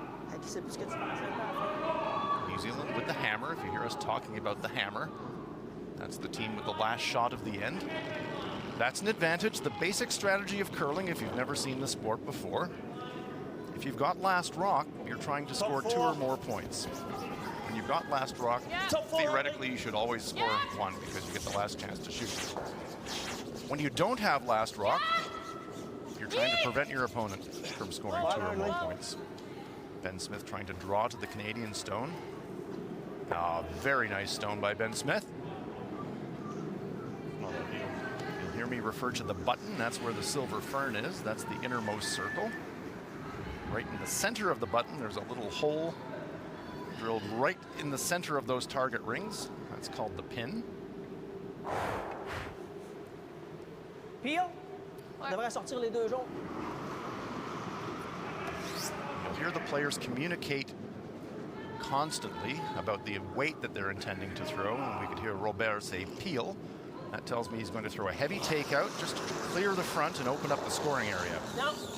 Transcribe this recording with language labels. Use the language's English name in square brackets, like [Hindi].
[French] Hey, qui sait plus ce que tu penses un peu à faire. [English] New Zealand with the hammer, if you hear us talking about the hammer. That's the team with the last shot of the end. That's an advantage, the basic strategy of curling if you've never seen the sport before. If you've got last rock, you're trying to score 2 or more points. When you've got last rock, theoretically you should always score 1 because you get the last chance to shoot. When you don't have last rock, you're trying to prevent your opponent from scoring 2 or more points. Ben Smith trying to draw to the Canadian stone. Very nice stone by Ben Smith. You'll hear me refer to the button. That's where the silver fern is. That's the innermost circle. Right in the center of the button, there's a little hole drilled right in the center of those target rings. That's called the pin. Peel. [French] On devrait sortir les 2 jaunes. [English] You'll hear the players communicate constantly about the weight that they're intending to throw, and we could hear Robert say peel. That tells me he's going to throw a heavy takeout just to clear the front and open up the scoring area. No.